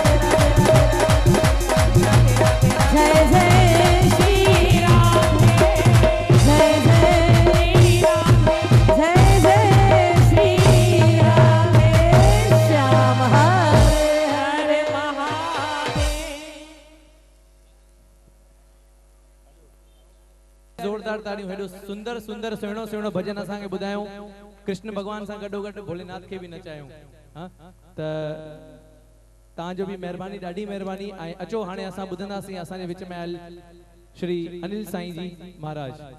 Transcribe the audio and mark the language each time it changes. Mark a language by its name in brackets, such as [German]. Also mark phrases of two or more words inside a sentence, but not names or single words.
[Hindi] राधे, जय जय श्री राम, जय जय जय जय श्री राधे श्याम हरे हरे [Sindhi] जोरदार ताड़ियों हेॾो सुंदर सुंदर सुहिणो सुहिणो भजन असांखे ॿुधायूं, कृष्ण भगवान सां गॾो गॾु भोलेनाथ खे बि नचायूं। हाँ त तव्हांजो बि महिरबानी, ॾाढी महिरबानी। ऐं अचो हाणे असां ॿुधंदासीं असांजे विच में आयल श्री अनिल साईं जी महाराज।